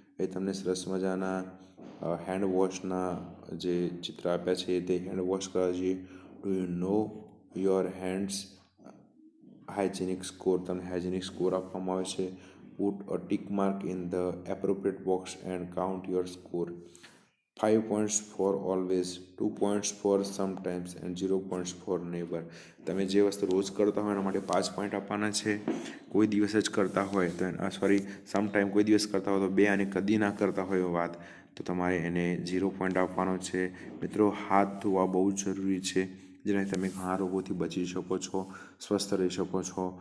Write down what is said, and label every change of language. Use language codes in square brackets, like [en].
[gu] એ તમને સરસ મજાના હેન્ડ વોશના જે ચિત્ર આપ્યા છે તે હેન્ડ વોશ કરવા જોઈએ. [en] Do you know your hands hygienic score. [gu] તમને હાઇજેનિક સ્કોર આપવામાં આવે છે. [en] Put a tick mark in the appropriate box and count your score. 5 points for always, 2 points for sometimes and 0 points for never. [gu] તમે જે વસ્તુ રોજ કરતા હોય એના માટે 5 પોઈન્ટ આપવાના છે. કોઈ દિવસ જ કરતા હોય તો સમટાઈમ કોઈ દિવસ કરતા હોય તો 2 અને કદી ના કરતા હોય વાત તો તમારે એને 0 પોઈન્ટ આપવાનો છે. મિત્રો હાથ ધોવા બહુ જ જરૂરી છે જેનાથી તમે ઘણા રોગોથી બચી શકો છો, સ્વસ્થ રહી શકો છો.